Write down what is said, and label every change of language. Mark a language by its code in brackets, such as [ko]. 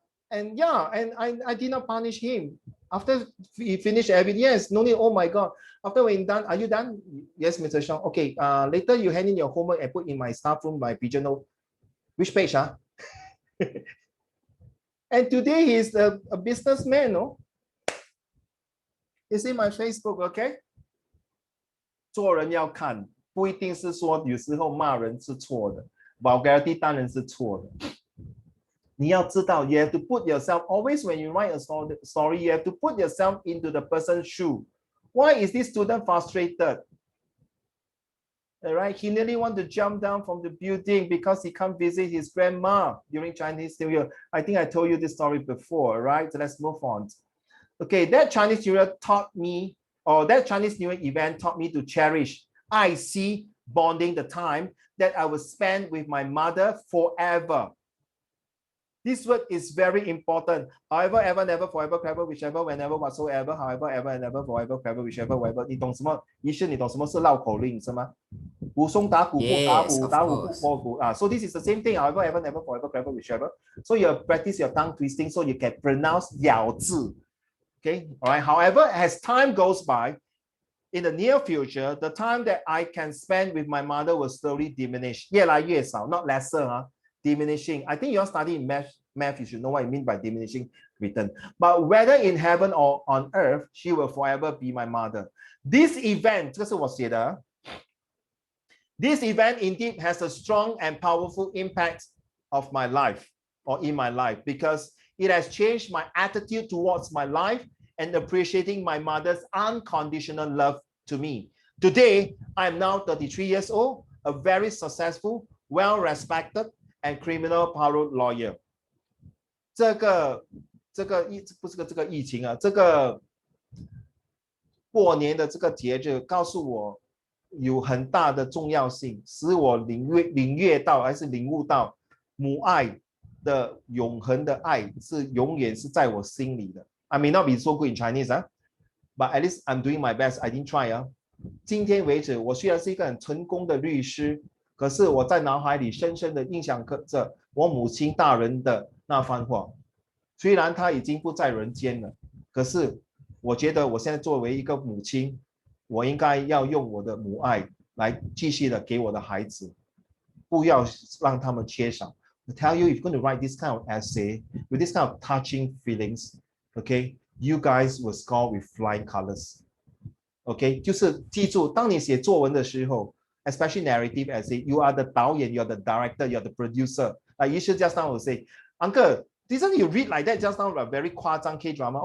[en] And yeah, and I did not punish him. After he finished everything, yes, no need, oh my God. After when done, are you done? Yes, Mr. Sean. Okay, later you hand in your homework and put in my staff room, my pigeon note. Which page, huh? And today he's a businessman, no? It's in my Facebook, okay? [zh] 做人要看，不一定是说有时候骂人是错的 ，vulgarity 当然是错的。你要知道 [en] you have to put yourself, always when you write a story, you have to put yourself into the person's shoe. Why is this student frustrated? All right, he nearly want to jump down from the building because he can't visit his grandma during Chinese New Year. I think I told you this story before, right? So let's move on. Okay, that Chinese New Year taught me, or that Chinese New Year event taught me to cherish, I see bonding, the time that I will spend with my mother forever. This word is very important. However, ever, never, forever, clever, whichever, whenever, whatsoever, however, ever, and never, forever, clever, whichever, whatever. [zh] 你懂什么？医生，你懂什么是绕口令是吗？鼓松打鼓，不打鼓，打鼓不破鼓啊。 [en] So this is the same thing. However, ever, never, forever, clever, whichever. So you practice your tongue twisting so you can pronounce 咬字. Okay, all right. However, as time goes by, in the near future, the time that I can spend with my mother will slowly diminish. [zh] 越来越少, [en] not lesser, diminishing. I think you're studying math, you should know what I mean by diminishing return. But whether in heaven or on earth, she will forever be my mother. This event, [zh] 这是我写的. [en] This event indeed has a strong and powerful impact of my life or in my life because it has changed my attitude towards my life and appreciating my mother's unconditional love to me. Today, I am now 33 years old, a very successful, well-respected, and criminal parole lawyer. [zh] 这个不是这个疫情啊，这个过年的这个节日告诉我有很大的重要性，使我领略到还是领悟到母爱的永恒的爱是永远是在我心里的。 [en] I may not be so good in Chinese, but at least I'm doing my best. I didn't try. [zh] 今天为止，我虽然是一个很成功的律师，可是我在脑海里深深的印象着我母亲大人的那番话。虽然她已经不在人间了，可是我觉得我现在作为一个母亲，我应该要用我的母爱来继续的给我的孩子，不要让他们缺少。 [en] I tell you, if you're going to write this kind of essay with this kind of touching feelings, okay, you guys will score with flying colors. Okay, [zh] 就是记住，当你写作文的时候 [en] ，especially narrative essay, you are the 导演, you are the director, you are the producer. Like you should just now will say, Uncle, didn't you read like that just now, like very 夸张 K drama?